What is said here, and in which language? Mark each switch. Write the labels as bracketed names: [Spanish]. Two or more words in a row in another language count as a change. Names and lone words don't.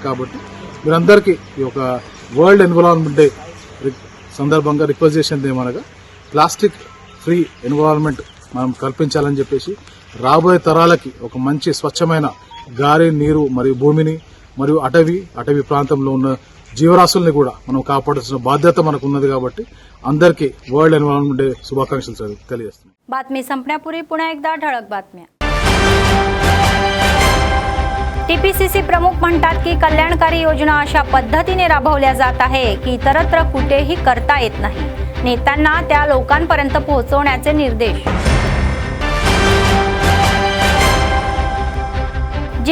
[Telugu] కాబట్టి మీరందరికీ ఈ యొక్క [English] world environment day [Telugu] సందర్భంగా రిక్వెస్ట్ చేసేది ఏమనగా [English] plastic free environment [Telugu] మనం కల్పించాలని చెప్పేసి రాబోయే తరాలకి ఒక మంచి స్వచ్ఛమైన గాలి, నీరు మరియు భూమిని మరియు అటవీ ప్రాంతంలో ఉన్న జీవరాశుల్ని కూడా మనం కాపాడాల్సిన బాధ్యత మనకు ఉన్నది। కాబట్టి అందరికీ [English] world environment day [Telugu] శుభాకాంక్షలు తెలియజేస్తున్నాను। [Marathi] बातमी संपण्यापूर्वी पुन्हा एकदा ठळक बातम्या। टीपीसीसी प्रमुख म्हणतात की कल्याणकारी योजना अशा पद्धतीने राबवल्या जात आहे की इतरत्र कुठेही करता येत नाही। नेत्यांना त्या लोकांपर्यंत पोहोचवण्याचे निर्देश।